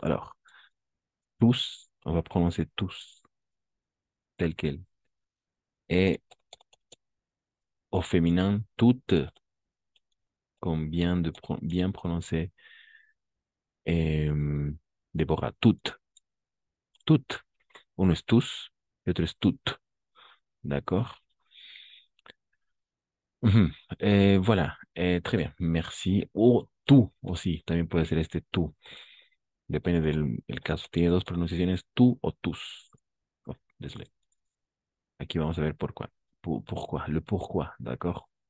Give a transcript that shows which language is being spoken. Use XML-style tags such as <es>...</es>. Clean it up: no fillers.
<fr>Alors, tous, on va prononcer tous tel quel. Et au féminin, toutes, comme bien prononcer Déborah, toutes.</fr> <es>Uno es tous, y otro es toutes. D'accord? Mhm.</es> <fr>Voilà, très bien, merci.</fr> <es>O tú, o sí, también puede ser este tú. Depende del caso. Tiene dos pronunciaciones, tú o tus.</es> <fr>Oh, désolé.</fr> <es>Aquí vamos a ver por quoi.</es> <fr>Pourquoi, le pourquoi, d'accord?</fr>